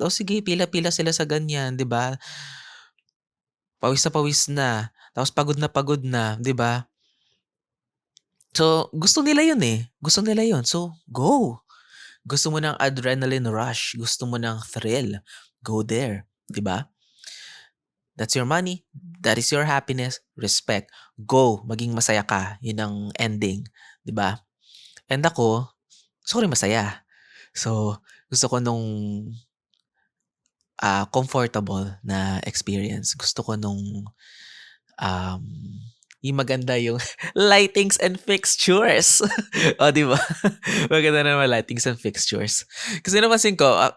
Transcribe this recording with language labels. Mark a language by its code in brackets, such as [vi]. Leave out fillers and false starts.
[tl] O sige, pila-pila sila sa ganyan, 'di ba? Pawis na, tapos pagod na, 'di ba? So, gusto nila 'yun, eh, gusto nila 'yun. So, go. Gusto mo ng adrenaline rush, gusto mo ng thrill, [en] go there, [tl] 'di ba? [en] That's your money, that is your happiness, respect. [tl] Go, maging masaya ka, 'yun ang ending, 'di ba? And ako, gusto ko rin masaya. So, gusto ko nung, comfortable na experience. Gusto ko nung, um, yung maganda yung lightings and fixtures. Oh, 'di ba? Maganda naman lightings and fixtures. Kasi napansin ko,